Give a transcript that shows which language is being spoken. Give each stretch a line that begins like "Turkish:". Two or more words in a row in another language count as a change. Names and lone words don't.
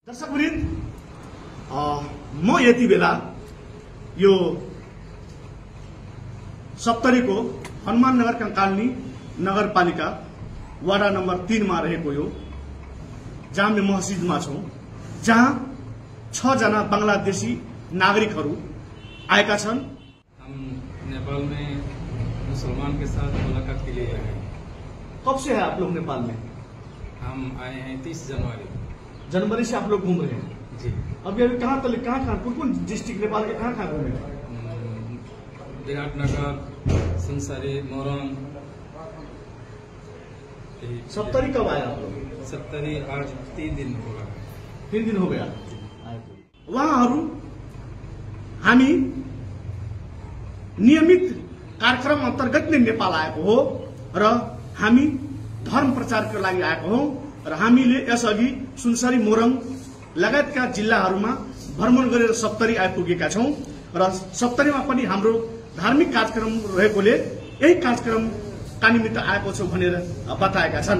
Nepali: दर्शकवृन्द, म यति बेला यो सप्तरीको हनुमान नगर कंकालनी नगरपालिका वाडा नम्बर 3 मा रहेको यो जामे मस्जिदमा छौं, जहाँ 6 जना बांग्लादेशी नागरिकहरू आएका छन्।
Hindi: हम नेपाल में मुसलमान के साथ मुलाकात के लिए आए हैं। कब से है आप लोग नेपाल में? हम आए हैं 30 जनवरी से आप लोग घूम रहे हैं जी। अभी कहाँ कौन डिस्ट्रिक्ट नेपाल के कहाँ घूमे? विराटनगर, सुनसरी, मोरङ। सप्तरी कब आया आप लोग? सप्तरी आज 3 दिन होगा। 3 दिन हो गया।
Nepali: उहाँहरू हामी नियमित कार्यक्रम अन्तर्गत नै नेपाल आएको हो र हामी धर्म प्रचारको लागि आएको हौं र हामीले यसअघि सुनसरी, मोरङ लगायतका जिल्लाहरूमा भ्रमण गरेर सप्तरी आइपुगेका छौं र सप्तरीमा पनि हाम्रो धार्मिक कार्यक्रम रहेकोले यही कार्यक्रमका निमित्त आएको छौं भनेर बताएका छन्।